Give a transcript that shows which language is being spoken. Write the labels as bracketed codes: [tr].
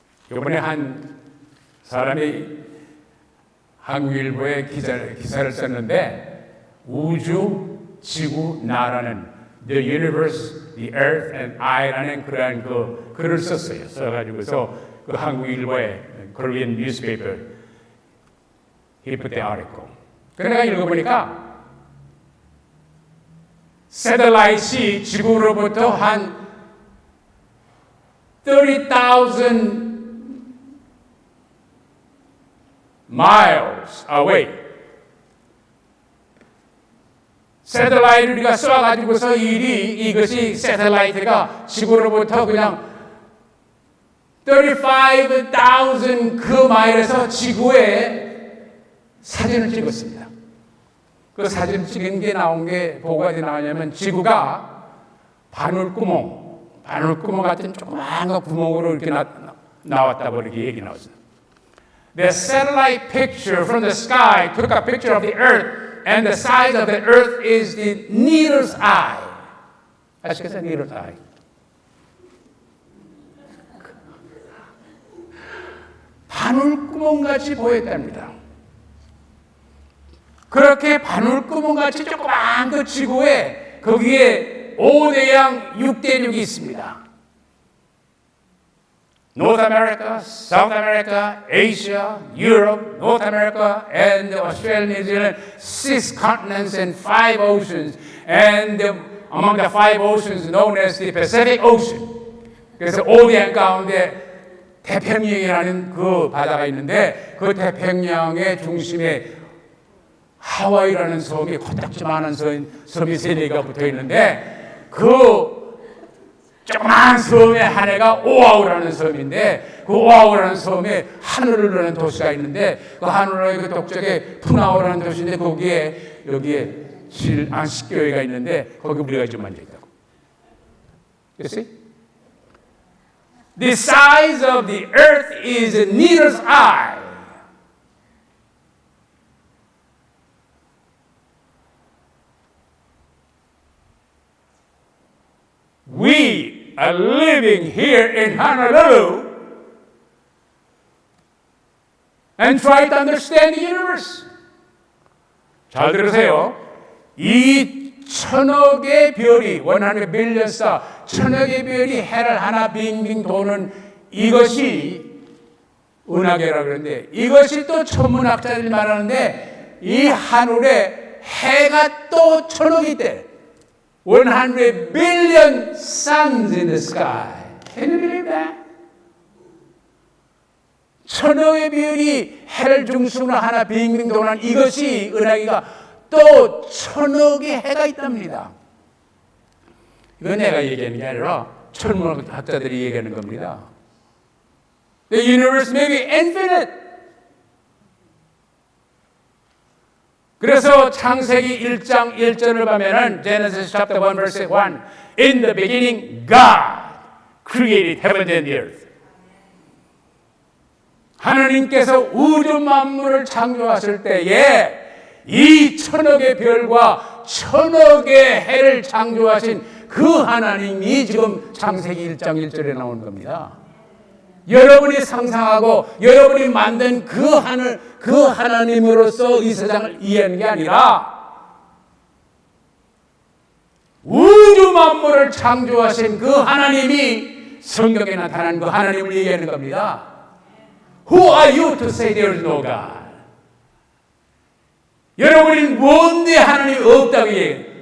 [ko] 이번에 한 사람이 한국일보에 기사를 썼는데 우주, 지구, 나라는 [en] The Universe, The Earth and I [ko] 라는 그러한 글을 썼어요. 써가지고서 그 한국일보의 [en] Korean newspaper he put the article. [ko] 그래서 내가 읽어보니까 새들라이트이 지구로부터 한 30,000 [en] miles away. [ko] 새틀라이트를 우리가 쏴가지고서 이것이 새틀라이트가 지구로부터 그냥 35,000 그 마일에서 지구에 사진을 찍었습니다. 그 사진 찍은 게 나온 게 뭐가 나오냐면 지구가 바늘구멍 같은 조그마한 구멍으로 이렇게 나왔다고 이렇게 얘기 나왔어요. [en] The satellite picture from the sky took a picture of the earth and the size of the earth is the needle's eye. [ko] 아시겠어요? [en] needle's eye. [ko] 바늘구멍같이 보였답니다. 그렇게 바늘구멍같이 조그마한 그 지구에 거기에 5대양 6대륙이 있습니다. [en] North America, South America, Asia, Europe, North America, and Australia, New Zealand, 6 continents and 5 oceans. And among the 5 oceans known as the Pacific Ocean. [ko] 그래서 5대양 가운데 태평양이라는 그 바다가 있는데 그 태평양의 중심에 하와이라는 섬이 코딱지만한 섬이 3개가 붙어 있는데 그 조그만 섬의 한 해가 오아우라는 섬인데 그 오아우라는 섬에 하늘루라는 도시가 있는데 그 하늘루의 그 동쪽에 푸나오라는 도시인데 여기에 안식교회가 있는데 거기 우리가 좀 앉아 있다고. [en] You see? The size of the earth is a needle's eye. We are living here in Honolulu and try to understand the universe. [ko] 잘 들으세요. 이 1,000억의 별이 [en] 100 billion star [ko] 1,000억의 별이 해를 하나 빙빙 도는 이것이 은하계라고 그러는데 이것이 또 천문학자들이 말하는데 이 하늘에 해가 또 1,000억이 있대. [en] 100 billion suns in the sky. Can you believe that? [ko] 1,000억의 별이 해를 중심으로 하나 빙빙 도는 이것이 은하계가 또 1,000억의 해가 있답니다. 이건 내가 얘기하는 게 아니라 천문학자들이 얘기하는 겁니다. [en] The universe may be infinite. [ko] 그래서 창세기 1장 1절을 보면은 [en] Genesis chapter 1 verse 1 In the beginning God created heaven and the earth. [ko] 하나님께서 우주 만물을 창조하실 때에 이 1,000억의 별과 1,000억의 해를 창조하신 그 하나님이 지금 창세기 1장 1절에 나오는 겁니다. 여러분이 상상하고 여러분이 만든 그 하늘, 그 하나님으로서 이 세상을 이해하는 게 아니라 우주 만물을 창조하신 그 하나님이 성경에 나타난 그 하나님을 얘기하는 겁니다. [en] Who are you to say there is no God? [ko] 여러분이 뭔데 하나님이 없다고 얘기해요?